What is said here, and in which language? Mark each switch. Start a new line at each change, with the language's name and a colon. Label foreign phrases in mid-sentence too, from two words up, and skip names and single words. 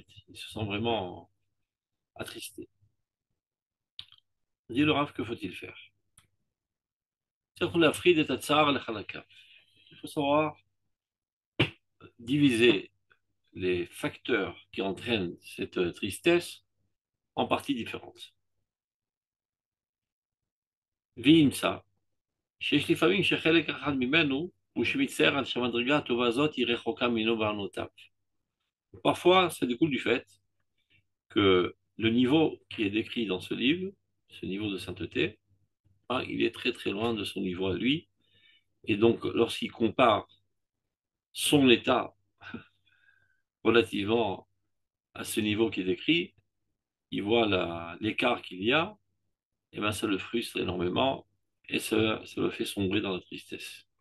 French: Il se sent vraiment attristé. Dit le Rav, que faut-il faire? Il faut savoir diviser les facteurs qui entraînent cette tristesse en parties différentes.
Hebrew: Vimsa, שיש לפעמים שחלק אחד ממנו הוא שמצטער על שהמדרגה הטובה הזאת היא רחוקה ממנו בענותיו.
French: Parfois, ça découle du fait que le niveau qui est décrit dans ce livre, ce niveau de sainteté, hein, il est très très loin de son niveau à lui. Et donc, lorsqu'il compare son état relativement à ce niveau qui est décrit, il voit l'écart qu'il y a, et ben ça le frustre énormément et ça le fait sombrer dans la tristesse.